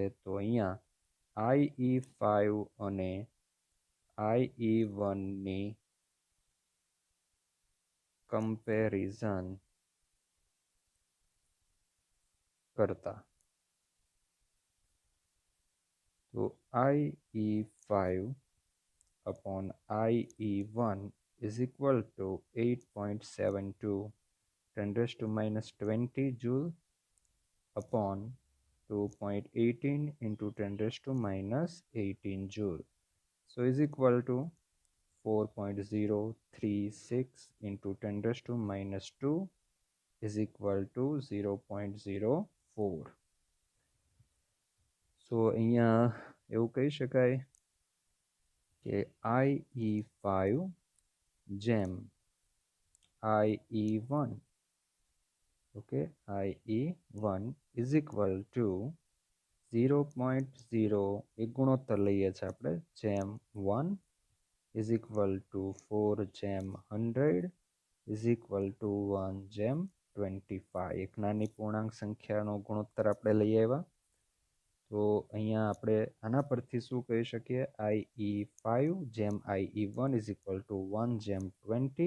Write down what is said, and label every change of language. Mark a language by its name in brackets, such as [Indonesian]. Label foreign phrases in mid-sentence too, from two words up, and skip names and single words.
[Gujarati] તો અહીંયા IE5 અને IE1 ની કમ્પેરિઝન કરતા, તો [English] IE5/IE1 is equal to 8.72 10⁻20 joule upon 2.18 into 10⁻18 joule. So is equal to 4.036 into 10⁻2 is equal to 0.04. [Gujarati] સો અહીંયા એવું કહી શકાય કે IE5 જેમ IE1, ઓકે, IE1 [English] is equal to [Gujarati] 0.0 એક ગુણોત્તર લઈએ છીએ આપણે, જેમ 1 [English] is equal to [Gujarati] 4 જેમ 100 [English] is equal to [Gujarati] 1 જેમ 25. એક નાની પૂર્ણાંક સંખ્યાનો ગુણોત્તર આપણે લઈ આવ્યા. તો અહીંયા આપણે આના પરથી શું કહી શકીએ, IE5 જેમ IE1 [English] is equal to [Gujarati] 1 જેમ 20.